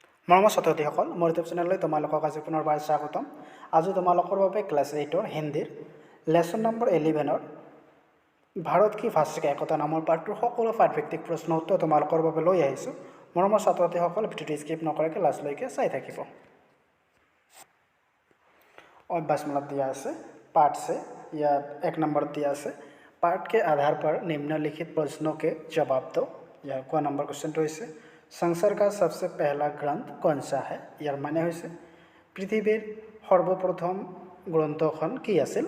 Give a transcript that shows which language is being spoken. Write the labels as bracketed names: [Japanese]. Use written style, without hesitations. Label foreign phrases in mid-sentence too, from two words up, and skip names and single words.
[Assamese] মৰমৰ ছাত্ৰ-ছাত্ৰীসকল, মোৰ ইউটিউব চেনেললৈ তোমালোকক আজি পুনৰবাৰ স্বাগতম। আজি তোমালোকৰ বাবে ক্লাছ 8ৰ হিন্দীৰ লেচন নম্বৰ 11ৰ ভাৰত কি ভাষা কি একতা নামৰ পাঠটোৰ সকলো পাঠভিত্তিক প্ৰশ্ন উত্তৰ তোমালোকৰ বাবে লৈ আহিছোঁ। মৰমৰ ছাত্ৰ-ছাত্ৰীসকল, ভিডিঅ'টো স্কিপ নকৰাকৈ লাষ্টলৈকে চাই থাকিব। [Hindi] अभ्यासमूलक दिया है पाठ से या 1 नंबर दिया है पाठ के आधार पर निम्नलिखित प्रश्नों के जवाब दो। यह क नंबर क्वेश्चन तो इसे संसार का सबसे पहला ग्रंथ कौन सा है। [Assamese] ইয়াৰ মানে হ'ল পৃথিৱীৰ সৰ্বপ্ৰথম গ্ৰন্থখন কি আছিল।